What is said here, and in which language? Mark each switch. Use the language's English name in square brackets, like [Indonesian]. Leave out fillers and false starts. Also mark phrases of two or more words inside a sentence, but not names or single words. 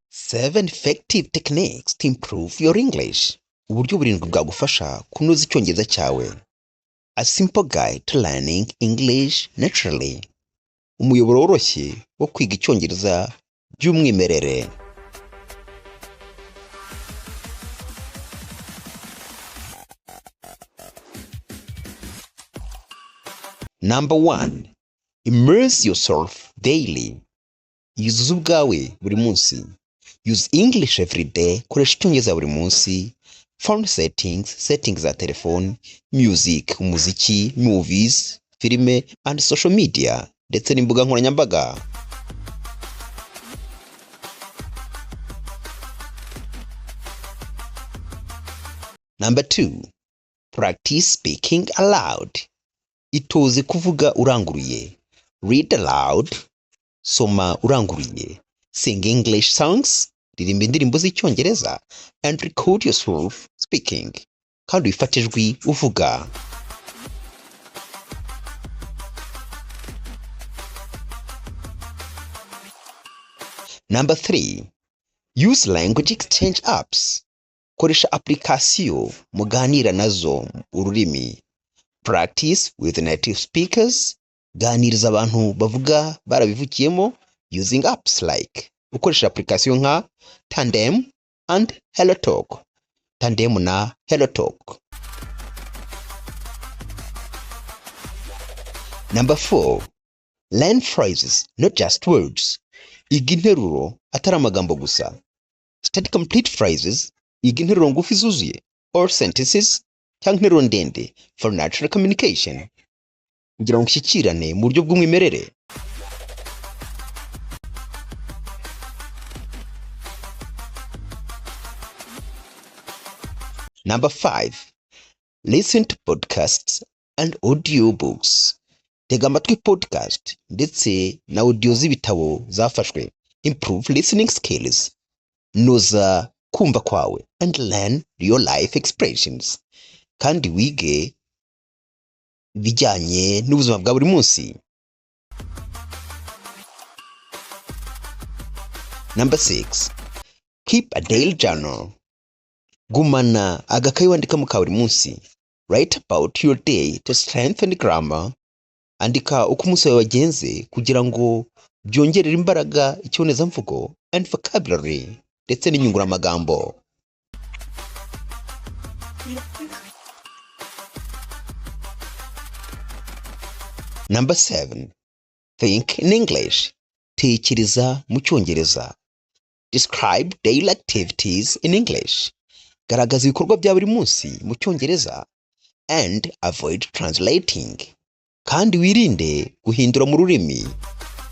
[English] 7 effective techniques to improve your English. [Kinyarwanda] Uburyo burindwi bwagufasha kunoza Icyongereza cyawe. [English] A simple guide to learning English naturally. [Kinyarwanda] Umuyoboro woroshye wo kwiga Icyongereza by'umwimerere. [English] Number 1. Immerse yourself daily. [Kinyarwanda] Yuzuza ubwawe buri munsi. [English] Use English every day. [Kinyarwanda] Koresha Icyongereza buri munsi. [English] Phone settings [Kinyarwanda] za telefone, music, umuziki, movies, filime [English] and social media, [Kinyarwanda] ndetse n'imbuga nkoranyambaga. [English] Number 2. Practice speaking aloud. [Kinyarwanda] Itoze kuvuga uranguruye. [English] Read aloud. [Kinyarwanda] Soma uranguruye. [English] Sing English songs. [Kinyarwanda] Ririmba indirimbo z'Icyongereza [English] and record yourself speaking. [Kinyarwanda] Kandi wifate ijwi uvuga. [English] Number 3. Use language exchange apps. [Kinyarwanda] Koresha application muganira nazo ururimi. [English] Practice with native speakers. [Kinyarwanda] Ganiriza abantu bavuga barabivukiyemo [English] using apps like [Kinyarwanda] ukoresha application nka Tandem and HelloTalk. Tandem na HelloTalk. Number 4. [English] Learn phrases, not just words. [Kinyarwanda] Iga interuro atari amagambo gusa. [English] Study complete phrases. [Kinyarwanda] Iga interuro ngufi zuzuye [English] or sentences [Kinyarwanda] cyangwa interuro ndende [English] for natural communication. [Kinyarwanda] Kugira ngo ushyikirane mu buryo bw'umwimerere. [English] Number 5. Listen to podcasts and audio books. [Kinyarwanda] Tega amatwi podcast ndetse na audio z'ibitabo zafashwe. [English] Improve listening skills. [Kinyarwanda] Noza kumva kwawe [English] and learn real life expressions. [Kinyarwanda] Kandi wige bijyanye n'ubuzima bwa buri munsi. [English] Number 6. Keep a daily journal. [Kinyarwanda] Gumana agakayi wandikamo ka buri munsi. [English] Write about your day to strengthen grammar. [Kinyarwanda] Andika uko umunsi wawe wagenze kugira ngo byongerere imbaraga icyonezamvugo [English] and vocabulary [Kinyarwanda] ndetse n'inyunguramagambo. [English] Number 7. Think in English. [Kinyarwanda] Tekereza mu Cyongereza. [English] Describe daily activities in English. [Kinyarwanda] Garagaza ibikorwa bya buri munsi mu Cyongereza [English] and avoid translating. [Kinyarwanda] Kandi wirinde guhindura mu rurimi.